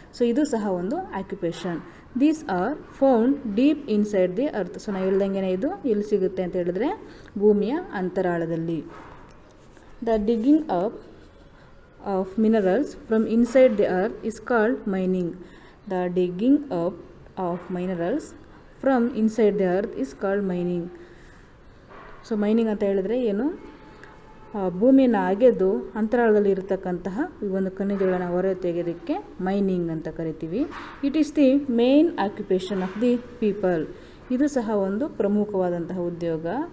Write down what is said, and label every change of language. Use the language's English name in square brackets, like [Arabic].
[Kannada] So ಇದು ಸಹ ಒಂದು occupation. [English] These are found deep inside the earth. [Kannada] So ನಾವು ಹೇಳ್ದಂಗೆ ಇದು ಎಲ್ಲಿ ಸಿಗುತ್ತೆ ಅಂತ ಹೇಳಿದ್ರೆ, ಭೂಮಿಯ ಅಂತರಾಳದಲ್ಲಿ. [English] The digging up of minerals from inside the earth is called mining. The digging up of minerals from inside the earth is called mining. [Kannada] So mining ಅಂತ ಹೇಳಿದ್ರೆ ಏನು, ಭೂಮಿಯನ್ನು ಅಗೆದು ಅಂತರಾಳದಲ್ಲಿ ಇರತಕ್ಕಂತಹ ಈ ಒಂದು ಖನಿಜಗಳನ್ನು ಹೊರ ತೆಗೆಯೋದಕ್ಕೆ ಮೈನಿಂಗ್ ಅಂತ ಕರಿತೀವಿ. [English] It is the main occupation of the people. [Kannada] ಇದು ಸಹ ಒಂದು ಪ್ರಮುಖವಾದಂತಹ ಉದ್ಯೋಗ.